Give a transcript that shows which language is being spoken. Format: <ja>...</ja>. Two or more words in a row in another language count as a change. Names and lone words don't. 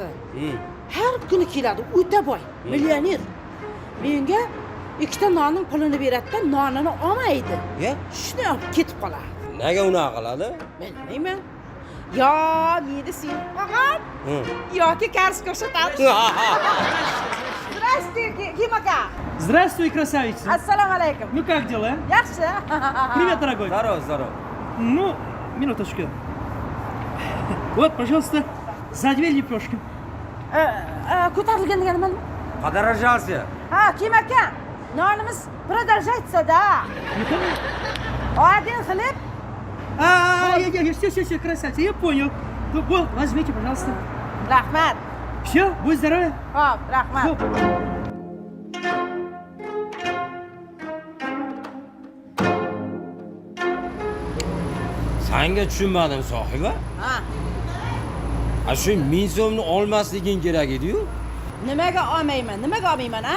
<uz>Har kuni keladi, o'ta boy, millioner. Menga 2 ta nonning pulini beradi-da, nonini olmaydi. Shuni olib ketib qoladi. Nega unaqa qiladi? Men bilmayman. Yo, meni sen qolgan. Yoki karis ko'rsatadi.</uz> <ru>Здравствуйте, Kimaka. Здравствуй, красавица.</ru> <uz>Assalomu alaykum.</uz> <ru>Ну как дела?</ru> <uz>Yaxshi.</uz> <ru>Привет, дорогой. Здорово, здорово. Ну, минуточку. Вот, пожалуйста, за 2 лепешки.</ru> <uz>Ko'tarilgan deganim nima?</uz> <ru>Подорожался.</ru> <uz>Ha, kim aka? Nonimiz продолжается-da. Odin qilib.</uz> <ru>Все, красавица, я понял. Ну, вот, возьмите, пожалуйста.</ru> <uz>Rahmat.</uz> <ru>Все, будь здоровы.</ru> <uz>Xo'p, rahmat. Хоп. Sanga tushunmadim, sohiba. Ha. A shu 1000 so'mni olmasliging kerak edi-yu. Nimaga olmayman, ha?</uz>